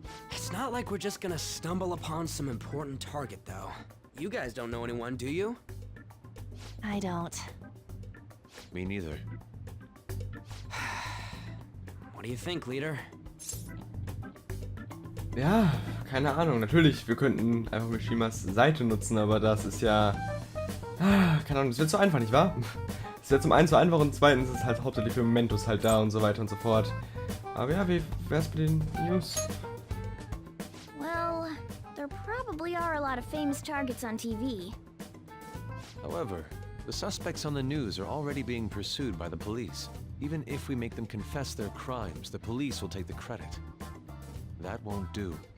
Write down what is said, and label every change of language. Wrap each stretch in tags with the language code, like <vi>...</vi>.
<en>It's not like we're just gonna stumble upon some important target, though. You guys don't know anyone, do you? I don't. Me neither. What do you think, Leader?</en> <de>Ja, keine Ahnung. Natürlich, wir könnten einfach Mishimas Seite nutzen, aber das ist ja... keine Ahnung, das wird zu einfach, nicht wahr? Es wird zum einen zu einfach und zweitens ist es halt hauptsächlich für Mementos halt da und so weiter und so fort. Aber ja, wie wär's mit den News?</de> <en>Well, there probably are a lot of famous targets on TV. However, the suspects on the news are already being pursued by the police. Even if we make them confess their crimes, the police will take the credit. That won't do.</en>